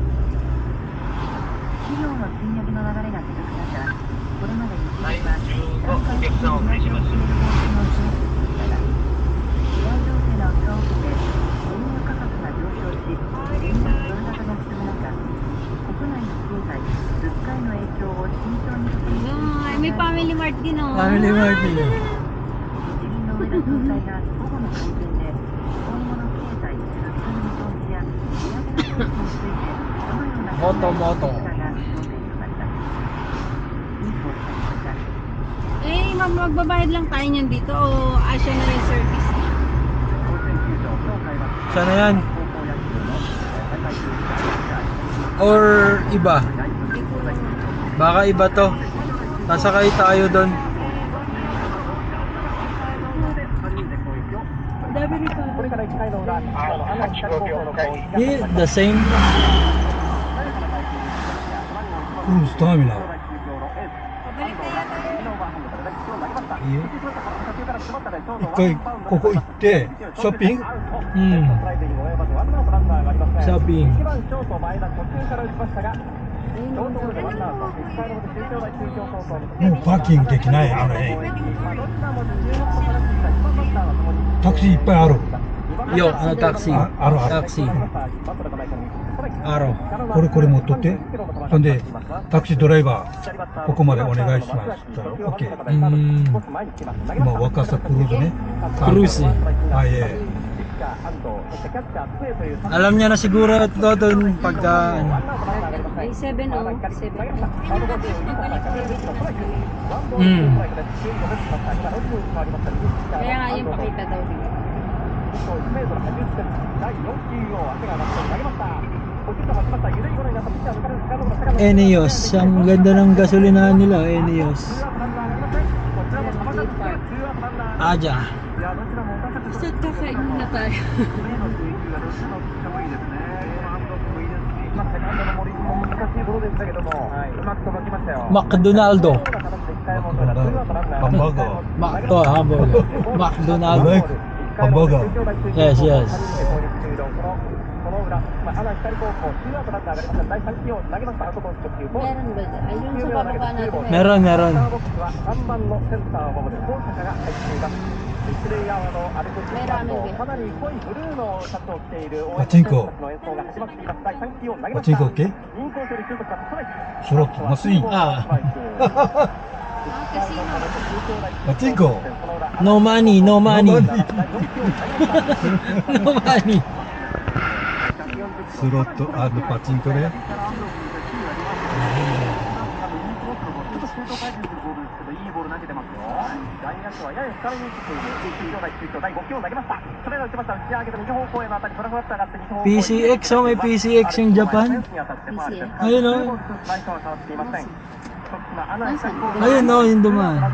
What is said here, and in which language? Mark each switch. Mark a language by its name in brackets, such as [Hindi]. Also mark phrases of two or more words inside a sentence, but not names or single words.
[Japanese] 企業の賃上げの流れが続く中、これまで日銀は段階的に利上げを決める方針を示してきましたが、世界情勢の悪化を受けて原油価格が上昇し、円安ドル高が進む中、国内の経済、物価への影響を慎重に確認する必要がある。 [Filipino] May family mart din oh. Family Mart nila. [Japanese] 日銀の上田総裁が午後の会見で、 [Filipino] Moto. Eh, magbabayad lang tayo niyan dito o asya na yung service niya? Sana yan? Or iba? Baka iba to. Nasakay tayo doon. [English] Yeah, the same. Cruise terminal. [Filipino] Pabalik na yata yun. [Japanese] いいよ。一回ここ行ってショッピング。 Shopping. もうパーキングできないあの辺。タクシーいっぱいある。 [Filipino] Yo, ano taxi? [Japanese] ああるある。 [Filipino] Taxi. Araw. [Japanese] これ持っとって。そんでタクシードライバーここまでお願いします。オッケー。 今若狭クルーズね。 [Filipino] Cruise eh. [Japanese] あいえ。 [Filipino] Alam niya na siguro ito doon pagka ano. Ay, 7-0. 7-0. Kaya nga yung pakita daw dito. Eneos. Ang ganda ng gasolinahan nila, Eneos. Aja. Basta't kakain muna tayo. McDonaldo. [Japanese] ハンバーガー。 [English] Hamburger. McDonaldo. [Japanese] ハンバーガー。 [English] Yes, yes. [Filipino] Meron ba dyan? Ayun sa bababa natin. Meron. [Japanese] パチンコ。パチンコ OK？ スロットマスイン。 Ah, [Filipino] Kasi [Japanese] パチンコ。 [English] no money. No money. [Japanese] スロットパチンコね。 [Filipino] PCX, oh, may PCX yung Japan. Ayun, oh. Ayun, oh, yung dumaan.